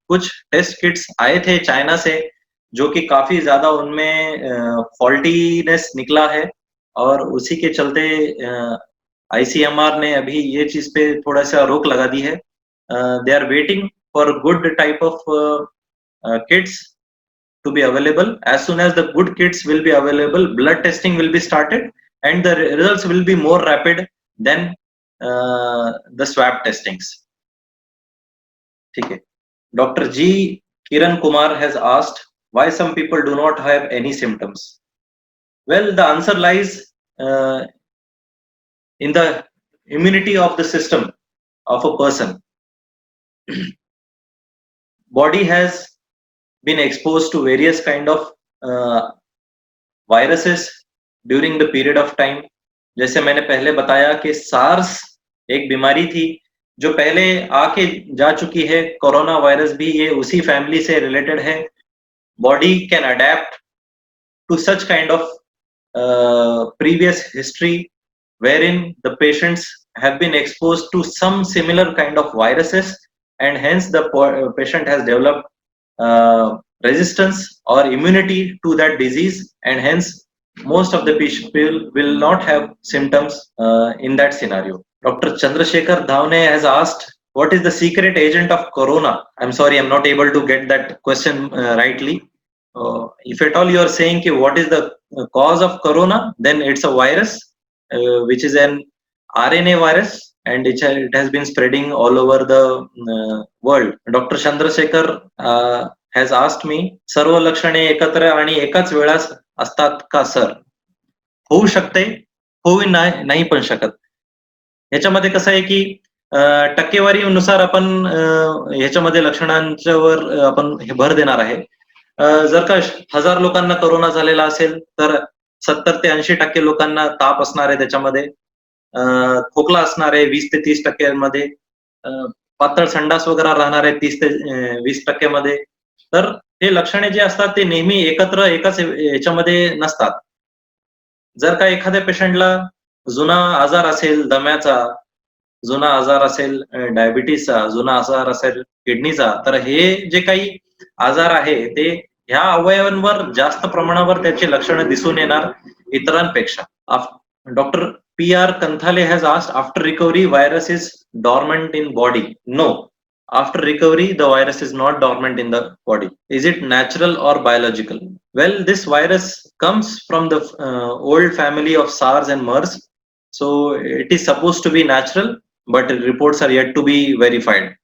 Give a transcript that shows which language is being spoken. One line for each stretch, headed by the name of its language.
Hindi: कुछ test kits आए थे चाइना से, जो कि काफी ज्यादा उनमें फॉल्टीनेस निकला है, और उसी के चलते आईसीएमआर ने अभी ये चीज पे थोड़ा सा रोक लगा दी है.
English: They are waiting for good type of kits to be available. As soon as the good kits will be available, blood testing will be started and the results will be more rapid than the swab testings.
Hindi: ठीक है. Dr. G.
English: Kiran Kumar has asked why some people do not have any symptoms. Well, the answer lies in the immunity of the system of a person. Body has been exposed to various kind of viruses during the period of time.
Hindi: जैसे मैंने पहले बताया कि SARS एक बीमारी थी जो पहले आके जा चुकी है. कोरोना वायरस भी ये उसी फैमिली से रिलेटेड है.
English: Body can adapt to such kind of previous history wherein the patients have been exposed to some similar kind of viruses, and hence the patient has developed resistance or immunity to that disease, and hence most of the people will not have symptoms in that scenario. Dr. Chandrasekhar Dhavne has asked, what is the secret agent of corona? I'm sorry, I'm not able to get that question rightly. If at all you are saying what is the cause of corona, then it's a virus which is an RNA virus, and it has been spreading all over the world. Dr. Chandrasekhar has asked me,
Marathi: सर्व लक्षणे एकत्र आणि एकाच वेळास असतात का sir? होऊ शकते, होऊ नाही पण शकत. ह्याच्यामध्ये कसं आहे की टक्केवारीनुसार आपण ह्याच्यामध्ये लक्षणांच्यावर आपण हे भर देणार आहे. जर का 1000 लोकांना कोरोना झालेला असेल तर 70 ते 80% लोकांना ताप असणार आहे, त्याच्यामध्ये खोकला असणार आहे 20 ते 30% पातळ संडास वगैरे राहणार आहे 30 ते 20% मध्ये. तर हे लक्षणे जे असतात ते नेहमी एकत्र एकाच याच्यामध्ये नसतात. जर का एखाद्या पेशंटला जुना आजार असेल दम्याचा, जुना आजार असेल डायबिटीसचा, जुना आजार असेल किडनीचा, तर हे जे काही आजार आहे ते ह्या अवयवांवर जास्त प्रमाणावर त्याची लक्षणं दिसून येणार इतरांपेक्षा.
English: Doctor PR Kanthale has asked, after recovery virus is dormant in body? No, after recovery the virus is not dormant in the body. Is it natural or biological? Well, this virus comes from the old family of SARS and MERS, so it is supposed to be natural, but reports are yet to be verified.